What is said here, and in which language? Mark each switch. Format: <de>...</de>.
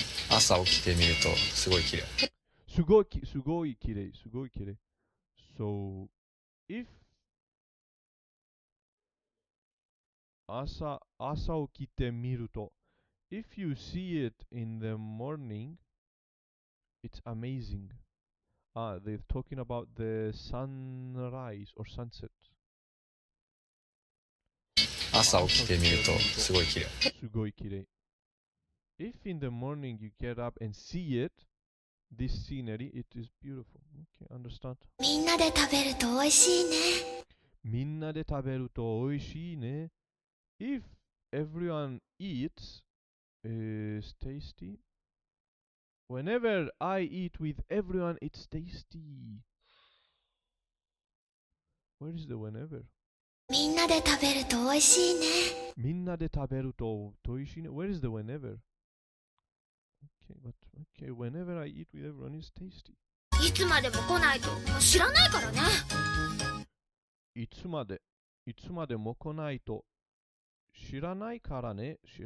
<ja>朝起きてみるとすごい綺麗。すごいきれい</ja> <en>So if</en> <ja>朝起きてみると</ja> <en>if you see it in the morning, it's amazing. They're talking about the sunrise or sunset.</en> <ja>朝起きてみるとすごい綺麗。すごいきれい</ja> <en>If in the morning you get up and see it, this scenery, it is beautiful. Okay, understand?</en> <ja>みんなで食べると美味しいね。みんなで食べると美味しいね。</ja> <en>If everyone eats, is tasty. Whenever I eat with everyone, it's tasty. Where is the whenever?</en> <ja>みんなで食べると美味しいね。みんなで食べると美味しいね。</ja> <en>Where is the whenever? Okay, whenever I eat with everyone, it's tasty.</en> <ja>いつまでも来ないと知らないからね。いつまでも来ないと知らないからね。</ja>